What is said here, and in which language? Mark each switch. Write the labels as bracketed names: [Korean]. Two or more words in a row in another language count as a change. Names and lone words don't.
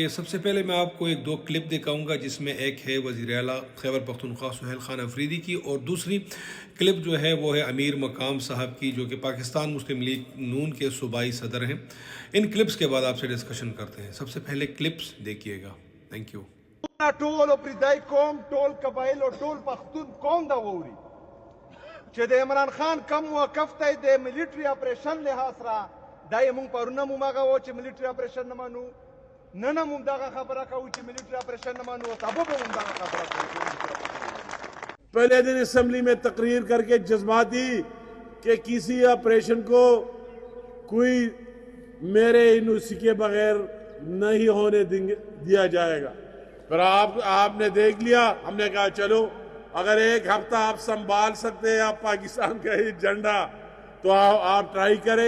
[Urdu] سب سے پہلے میں آپ کو ایک دو کلپ دکھاؤں گا، جس میں ایک ہے وزیر اعلیٰ خیبر پختونخوا سہیل خان افریدی کی، اور دوسری کلپ جو ہے وہ ہے امیر مقام صاحب کی، جو کہ پاکستان مسلم لیگ نون کے صوبائی صدر ہیں۔ ان کلپس کے بعد آپ سے ڈسکشن کرتے ہیں۔ سب سے پہلے کلپس دیکھیے گا۔ [English] Thank you. [Pashto] ټول پردای قوم ټول قبایل او ټول پښتون قوم دا ووري چې د عمران خان کم موقف ته د [English] military operation [Pashto] له سره دا یې مونږ پرونه مو ماغه و چې [English] military operation [Pashto] نه مانو نن مونږ دا خبره کوو چې [English] military operation [Pashto] نه مانو سبب مونږ دا خبره کوو۔ [Urdu] پہلے دن اسمبلی میں تقریر کر کے جذباتی کہ کسی آپریشن کو کوئی میرے انوسی کے بغیر نہیں ہونے دیا جائے گا۔ پھر آپ نے دیکھ لیا، ہم نے کہا چلو اگر ایک ہفتہ آپ سنبھال سکتے ہیں آپ پاکستان کا ہی جھنڈا تو آپ ٹرائی کریں۔